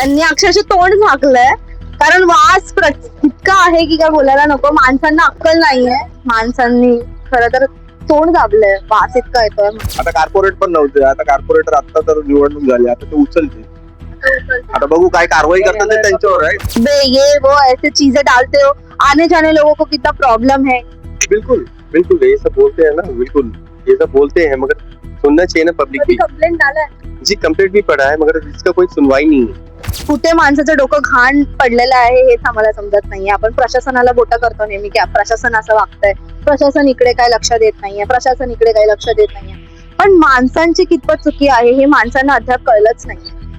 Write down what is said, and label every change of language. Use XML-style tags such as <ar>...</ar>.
<mr>त्यांनी अक्षरशः तोंड झाकलंय कारण वास इतका आहे की काय बोलायला नको. माणसांना अक्कल नाहीये. माणसांनी खरं तर तोंड दाबलंय, वास इतका येतोय. आता कॉर्पोरेट पण नव्हते, आता कॉर्पोरेटर आता तर निवडणूक झाली, आता ते उचलते. आता बघू काय कारवाई करतात ते त्यांच्यावर आहे.</mr> <hi>बे ये वो ऐसे चीजें डालते हो, आने जाने लोगों को कितना प्रॉब्लम है. बिल्कुल बिल्कुल ये सब बोलते हैं ना, बिल्कुल ये सब बोलते हैं मगर सुनना चाहिए ना पब्लिक भी. कंप्लेंट डाला जी कंप्लेंट भी पड़ा है मगर इसका कोई सुनवाई नहीं है.</hi> <mr>कुठे माणसाचं डोकं घाण पडलेलं आहे हेच आम्हाला समजत नाहीये. आपण प्रशासनाला बोटा करतो नेहमी की प्रशासन असं वागतंय, प्रशासन इकडे काय लक्ष देत नाहीये, प्रशासन इकडे काय लक्ष देत नाहीये. पण माणसांची कितपत चुकी आहे हे माणसांना अद्याप कळलंच नाही.</mr>